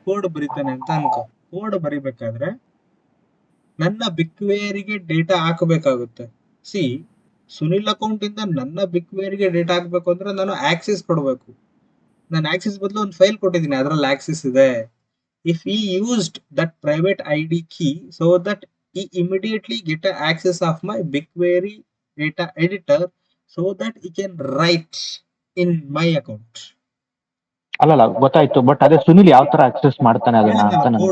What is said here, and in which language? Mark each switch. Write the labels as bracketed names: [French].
[Kannada] Code ಬರೀತಾನೆ ಅಂತ ಅನ್ಕೋ. ಕೋಡ್ ಬರಿಬೇಕಾದ್ರೆ ನನ್ನ ಬಿಕ್ವೇರಿಗೆ ಡೇಟಾ ಹಾಕಬೇಕಾಗುತ್ತೆ. ಸಿ, ಸುನಿಲ್ ಅಕೌಂಟ್ ಇಂದ ನನ್ನ ಬಿಕ್ವೇರಿಗೆ ಡೇಟಾ ಹಾಕ್ಬೇಕು ಅಂದ್ರೆ ನಾನು ಆಕ್ಸೆಸ್ ಕೊಡಬೇಕು. ನಾನು ಆಕ್ಸೆಸ್ ಬದಲು ಒಂದು ಫೈಲ್ ಕೊಟ್ಟಿದ್ದೀನಿ, ಅದರಲ್ಲಿ ಆಕ್ಸೆಸ್ ಇದೆ. [English] If he used that private ID key so that he immediately get a access of my BigQuery data editor so that he can write in my account. [Kannada] ಅಲ್ಲ ಗೊತ್ತಾಯ್ತು, but ಅದೇ ಸುನಿಲ್ ಯಾವ ತರ ಆಕ್ಸೆಸ್ ಮಾಡ್ತಾನೆ ಅದನ್ನ ಅಂತ